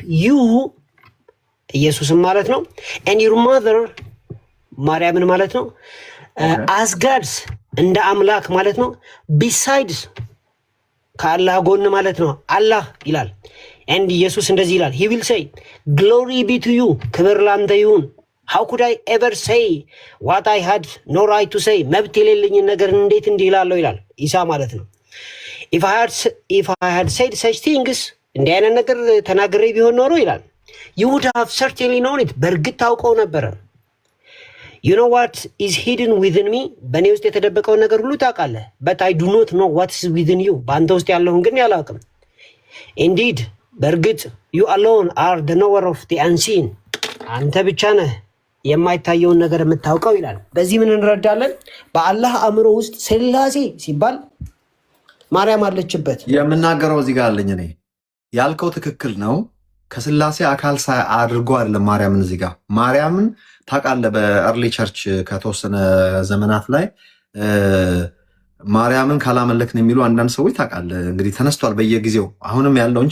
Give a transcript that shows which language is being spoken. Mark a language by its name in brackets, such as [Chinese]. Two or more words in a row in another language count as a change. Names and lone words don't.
[Amharic] ዩ ኢየሱስም ማለት ነው [English] and your mother [Amharic] ማርያምን ማለት ነው [English] as gods [Amharic] እንደ አምላክ ማለት ነው ቢሳይድስ ከአላህ ጎን ማለት ነው አላህ ይላል ኤንድ ኢየሱስ እንደዚህ ይላል [English] he will say glory be to [Amharic] ዩ ክብር ላንተ ይሁን [English] how could I ever say what I had no right to say [Amharic] መብት የሌለኝን ነገር እንዴት እንዲህ እላለሁ ይላል ኢሳ ማለት [English] ነው if I had said such things [Amharic] እንዲህ አይነት ነገር ተናግሬ ቢሆን ኖሮ ይላል [English] you would have certainly known [Amharic] it በእርግጥ ታውቀው ነበር [English] you know what is hidden within me [Amharic] በእኔ ውስጥ የተደበቀውን ነገር ሁሉ ታውቃለህ [English] but I do not know what is within you [Amharic] በአንተ ውስጥ ያለውን ግን ያላውቅም indeed በእርግጥ [English] you alone are the knower of the unseen [Amharic] አንተ ብቻ ነህ የማይታየውን ነገር የምታውቀው ይላል በዚህ ምን እንረዳለን በአላህ አእምሮ ውስጥ ስላሴ ሲባል ማርያም አለችበት የምናገረው እዚህ ጋር አለኝ እኔ ያልከው ትክክል ነው ከስላሴ አካል አድርጎ አይደለም ማርያምን እዚህ ጋር ማርያምን ታውቃለህ በአርሊ ቸርች ከተወሰነ ዘመናት ላይ ማርያምን ካላመለክን የሚሉ አንዳንድ ሰዎች ታውቃለህ እንግዲህ ተነስቷል በየጊዜው አሁንም ያለውን